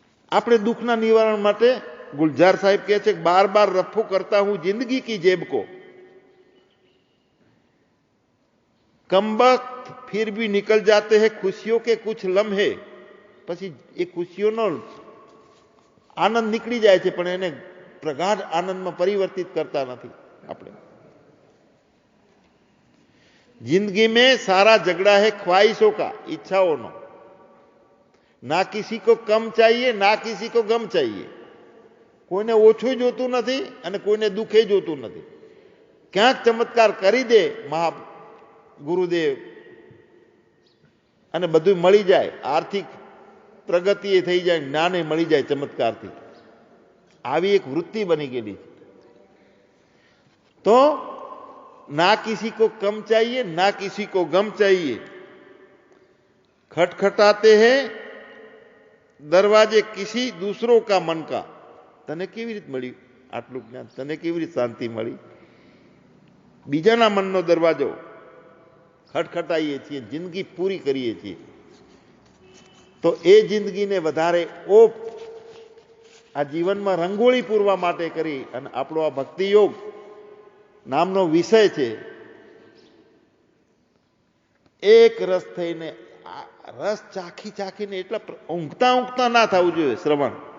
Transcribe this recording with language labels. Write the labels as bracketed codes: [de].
[gu] આપણે દુઃખના નિવારણ માટે ગુલजार સાહેબ કહે છે કે [hi] બાર બાર રફો કરતા હું જિંદગી કી જેબ કો, કમબખ્ત ફિર ભી નિકલ જાતે હૈ ખુશિयों के कुछ लम्हे. [gu] પછી એ ખુશીઓનો આનંદ નીકળી જાય છે પણ એને પ્રગાઢ આનંદમાં પરિવર્તિત કરતા નથી આપણે. [hi] जिंदगी में सारा झगड़ा है ख्वाहिशों का, इच्छाओं. ना किसी को कम चाहिए ना किसी को गम चाहिए. [gu] કોઈને ઓછું જોતું નથી અને કોઈને દુઃખે જોતું નથી. ક્યાંક ચમત્કાર કરી દે મહા ગુરુદેવ અને બધું મળી જાય, આર્થિક પ્રગતિ એ થઈ જાય, જ્ઞાને મળી જાય ચમત્કારથી. આવી એક વૃત્તિ બની ગયેલી છે. તો [hi] ना किसी को कम चाहिए ना किसी को गम चाहिए. खटखटाते हैं दरवाजे किसी दूसरों का मन का. [gu] તને કેવી રીતે મળ્યું આટલું જ્ઞાન? તને કેવી રીતે શાંતિ મળી? બીજાના મનનો દરવાજો ખટખટાઈએ છીએ, જિંદગી પૂરી કરીએ છીએ, તો એ જિંદગીને વધારે ઓપ આ જીવનમાં રંગોળી પૂરવા માટે કરી અને આપણો આ ભક્તિ યોગ નામનો વિષય છે, એક રસ થઈને રસ ચાખી ચાખીને એટલા ઊંઘતા ઊંઘતા ના થવું જોઈએ શ્રવણ.